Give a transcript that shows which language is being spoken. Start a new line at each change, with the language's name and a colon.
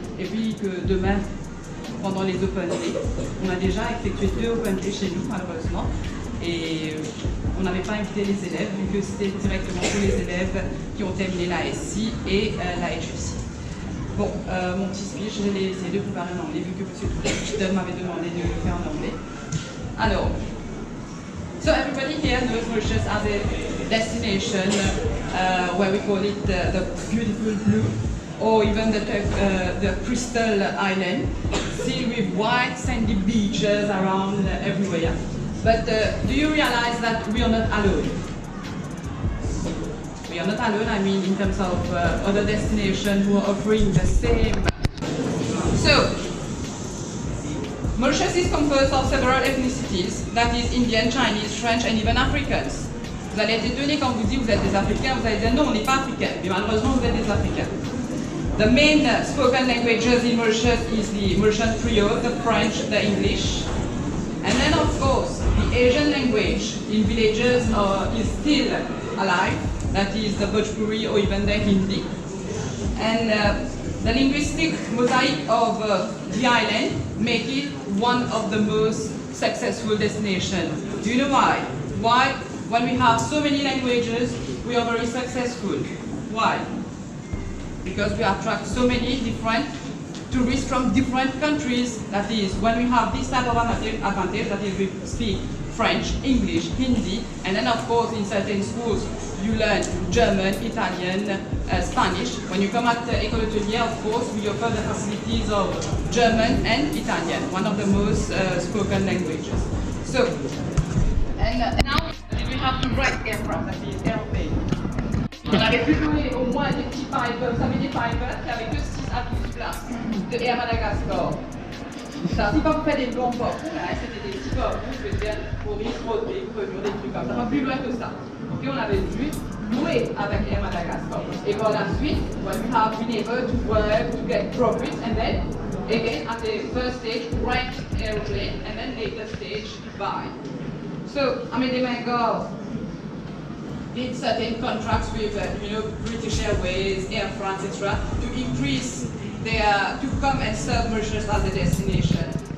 French: Et puis que demain, pendant les Open Day, on a déjà effectué 2 Open Day chez nous, malheureusement. Et on n'avait pas invité les élèves, vu que c'était directement pour les élèves qui ont terminé la SI et la HEC. Bon, mon petit speech, je l'ai essayé de préparer en anglais, vu que M. Touchton m'avait demandé de le faire en anglais.
English: Alors, so everybody here knows Mauritius as a destination where we call it the beautiful blue, or even the crystal island, filled with white sandy beaches around everywhere. But do you realize that we are not alone? We are not alone, I mean, in terms of other destinations who are offering the same. So, Mauritius is composed of several ethnicities, that is Indian, Chinese, French, and even Africans.
French: Vous allez être étonnés quand vous dites que vous êtes des Africains, vous allez dire non, on n'est pas Africains, mais malheureusement vous êtes des Africains.
English: The main spoken languages in Mauritius is the Mauritian Creole, the French, the English. And then of course, the Asian language in villages is still alive, that is the Bhojpuri or even the Hindi. And the linguistic mosaic of the island make it one of the most successful destinations. Do you know why? Why, when we have so many languages, we are very successful? Why? Because we attract so many different tourists from different countries. That is, when we have this type of advantage, that is, we speak French, English, Hindi, and then of course in certain schools you learn German, Italian, Spanish. When you come at École Hôtelière, of course, we offer the facilities of German and Italian, one of the most spoken languages. So, and now we have to write aircraft, that is airplane.
French: On avait pu louer au moins des petits pipers, vous savez des pipers qui avaient que 6 à 12 places de Air Madagascar. Ça, si pas vous faites des longs ports, c'était des petits ports, je veux dire, Maurice, Rodrigue, Remur, des trucs comme ça, pas plus loin que ça. Et on avait dû louer avec Air Madagascar. Et par la suite,
English: when we have been able to work, to get profits, and then, again, at the first stage, rent airplane, and then later stage, buy. So, Amédée Mengal did certain contracts with, British Airways, Air France, etc., to increase to come and serve Mauritius as a destination.